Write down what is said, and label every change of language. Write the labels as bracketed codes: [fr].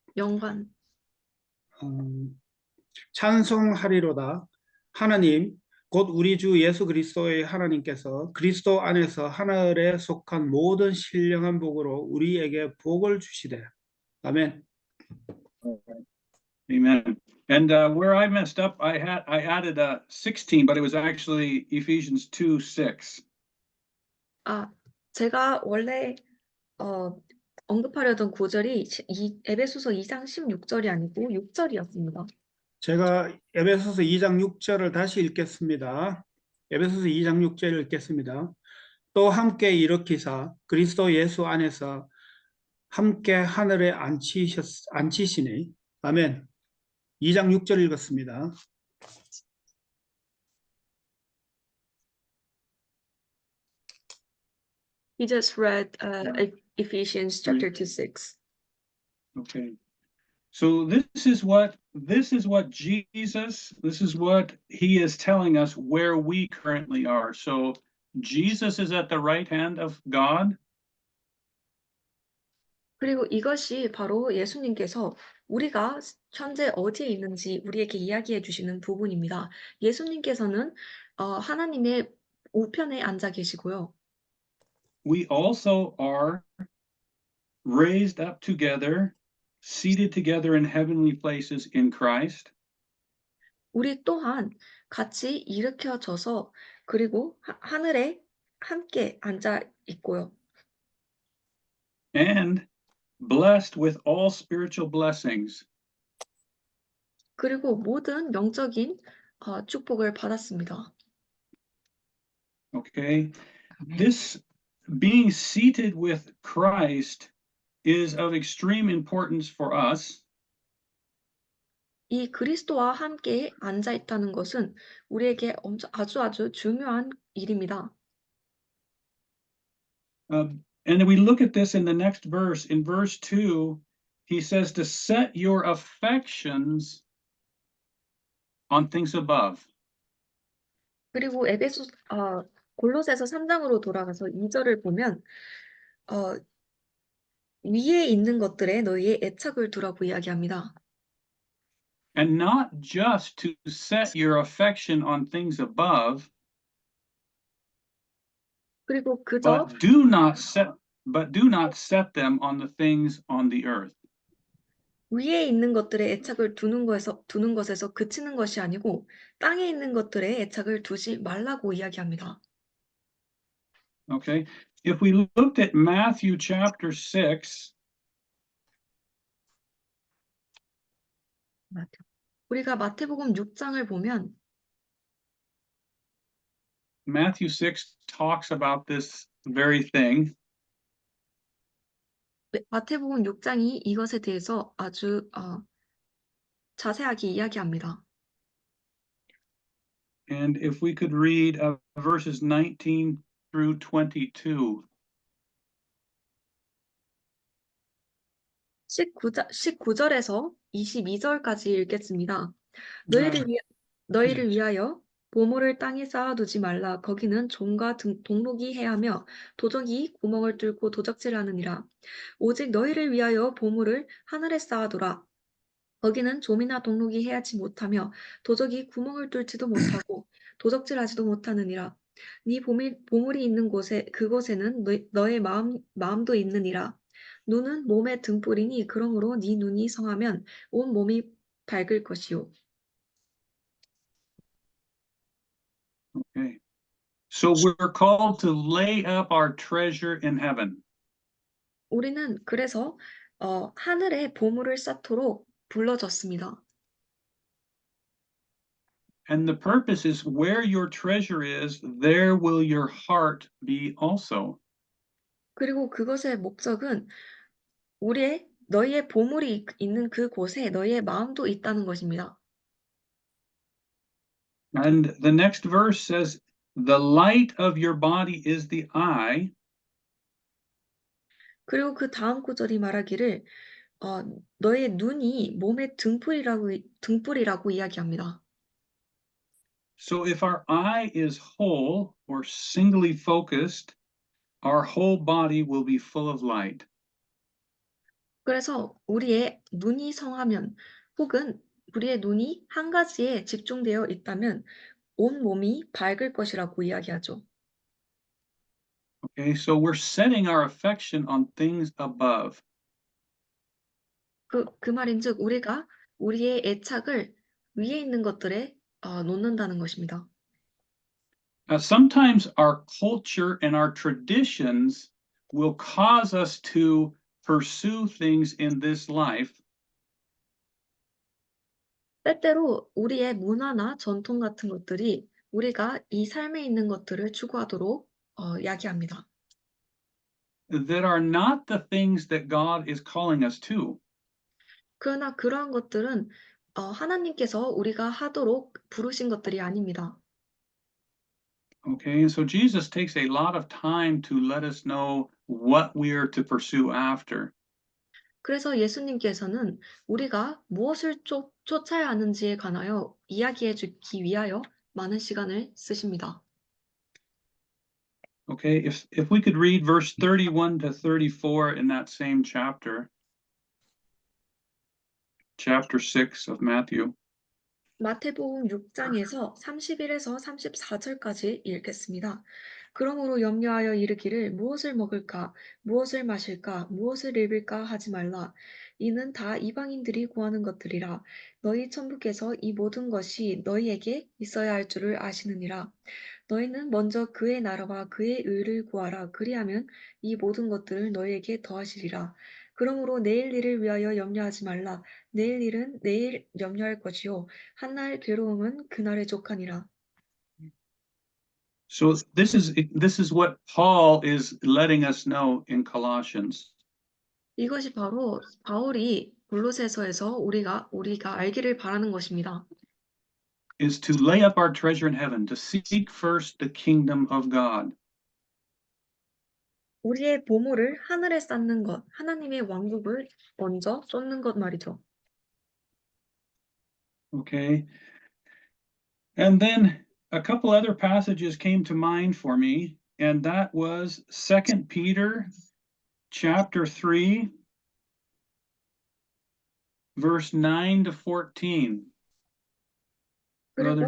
[ko] 연관. 찬송하리로다. 하나님 곧 우리 주 예수 그리스도의 하나님께서 그리스도 안에서 하늘에 속한 모든 신령한 복으로 우리에게 복을 주시되. 아멘. [en] Amen. And where I messed up, I added 16, but it was actually Ephesians 2:6. [ko] 제가 원래 언급하려던 구절이 에베소서 2장 16절이 아니고 6절이었습니다. 제가 에베소서 2장 6절을 다시 읽겠습니다. 에베소서 2장 6절을 읽겠습니다. 또 함께 일으키사 그리스도 예수 안에서 함께 하늘에 앉히시니. 아멘. 2장 6절 읽었습니다. [en] He just read Ephesians chapter 2:6. Okay. So this is what Jesus, this is what he is telling us where we currently are. So Jesus is at the right hand of God. [ko] 그리고 이것이 바로 예수님께서 우리가 현재 어디에 있는지 우리에게 이야기해 주시는 부분입니다. 예수님께서는 하나님의 우편에 앉아 계시고요. [en] We also are raised up together, seated together in heavenly places in Christ. [ko] 우리 또한 같이 일으켜져서 그리고 하늘에 함께 앉아 있고요. [en] And blessed with all spiritual blessings. [ko] 그리고 모든 영적인 축복을 받았습니다. [en] Okay. This being seated with Christ is of extreme importance for us. [ko] 이 그리스도와 함께 앉아 있다는 것은 우리에게 아주 중요한 일입니다. [en] And we look at this in the next verse. In verse 2, he says to set your affections on things above. [ko] 그리고 골로새서 3장으로 돌아가서 2절을 보면 위에 있는 것들에 너희의 애착을 두라고 이야기합니다. [en] And not just to set your affection on things above, [ko] 그리고 그저 [en] but do not set them on the things on the earth. [ko] 위에 있는 것들에 애착을 두는 것에서 그치는 것이 아니고 땅에 있는 것들에 애착을 두지 말라고 이야기합니다. [en] Okay, if we looked at Matthew chapter 6, [ko] 우리가 마태복음 6장을 보면 [en] Matthew 6 talks about this very thing. [ko] 마태복음 6장이 이것에 대해서 아주 자세하게 이야기합니다. [en] And if we could read verses 19 through 22. [ko] 19절에서 22절까지 읽겠습니다. 네. 너희를 위하여 보물을 땅에 쌓아두지 말라. 거기는 종과 동록이 해하며 도적이 구멍을 뚫고 도적질하느니라. 오직 너희를 위하여 보물을 하늘에 쌓아두라. 거기는 좀이나 동록이 해하지 못하며 도적이 구멍을 뚫지도 못하고 도적질하지도 못하느니라. 네 보물이 있는 곳에 그곳에는 너의 마음도 있느니라. 눈은 몸의 등불이니 그러므로 네 눈이 성하면 온 몸이 밝을 것이요. [en] Okay. So we're called to lay up our treasure in heaven. [ko] 우리는 그래서 하늘에 보물을 쌓도록 불러졌습니다. [en] And the purpose is where your treasure is, there will your heart be also. [ko] 그리고 그것의 목적은 너희의 보물이 있는 그곳에 너희의 마음도 있다는 것입니다. [en] And the next verse says, the light of your body is the eye. [ko] 그리고 그 다음 구절이 말하기를 너의 눈이 몸의 등불이라고 이야기합니다. [en] So if our eye is whole or singly focused, our whole body will be full of light. [ko] 그래서 우리의 눈이 성하면 혹은 우리의 눈이 한 가지에 집중되어 있다면 온 몸이 밝을 것이라고 이야기하죠. [en] Okay, so we're setting our affection on things above. [ko] 그 말인즉 우리가 우리의 애착을 위에 있는 것들에 놓는다는 것입니다. [en] Sometimes our culture and our traditions will cause us to pursue things in this life [ko] 때때로 우리의 문화나 전통 같은 것들이 우리가 이 삶에 있는 것들을 추구하도록 야기합니다. [en] that are not the things that God is calling us to. [ko] 그러나 그러한 것들은 하나님께서 우리가 하도록 부르신 것들이 아닙니다. [en] Okay, and so Jesus takes a lot of time to let us know what we are to pursue after. [ko] 그래서 예수님께서는 우리가 무엇을 쫓아야 하는지에 관하여 이야기해 주기 위하여 많은 시간을 쓰십니다. [en] Okay, if we could read verse 31 to 34 in that same chapter 6 of Matthew. [ko] 마태복음 6장에서 31에서 34절까지 읽겠습니다. 그러므로 염려하여 이르기를 무엇을 먹을까, 무엇을 마실까, 무엇을 입을까 하지 말라. 이는 다 이방인들이 구하는 것들이라. 너희 천부께서 이 모든 것이 너희에게 있어야 할 줄을 아시느니라. 너희는 먼저 그의 나라와 그의 의를 구하라. 그리하면 이 모든 것들을 너희에게 더하시리라. 그러므로 내일 일을 위하여 염려하지 말라. 내일 일은 내일 염려할 것이요 한날 괴로움은 그날의 족하니라. [en] So this is what Paul is letting us know in Colossians. [ko] 이것이 바로 바울이 골로새서에서 우리가 알기를 바라는 것입니다. [en] Is to lay up our treasure in heaven, to seek first the kingdom of God. [ko] 우리의 보물을 하늘에 쌓는 것, 하나님의 왕국을 먼저 쫓는 것 말이죠. [en] Okay. And then a couple other passages came to mind for me, and that was 2 Peter chapter 3, verse 9 to 14. Brother